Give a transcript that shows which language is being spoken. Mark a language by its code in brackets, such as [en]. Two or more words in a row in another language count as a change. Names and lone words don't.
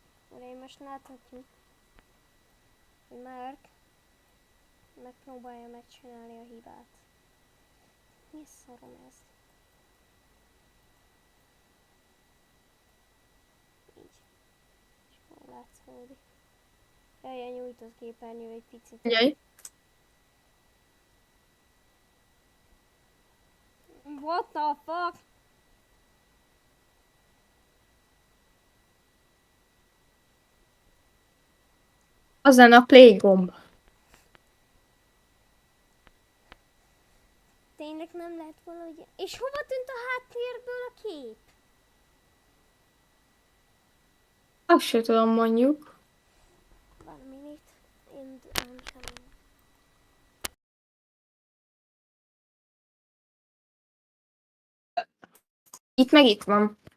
[hu] Uraim, most láthatjuk, hogy Mark megpróbálja megcsinálni a hibát. Mi szorom ez? Így. És akkor látszódik. Jaj, a nyújtott képernyő egy picit. Figyelj. [en] What the fuck? [hu] Az lenne a play gomb. Tényleg nem lehet valahogy... És hova tűnt a háttérből a kép? Azt se tudom, mondjuk. [en] One minute, and I'm coming. [hu] Itt meg itt van.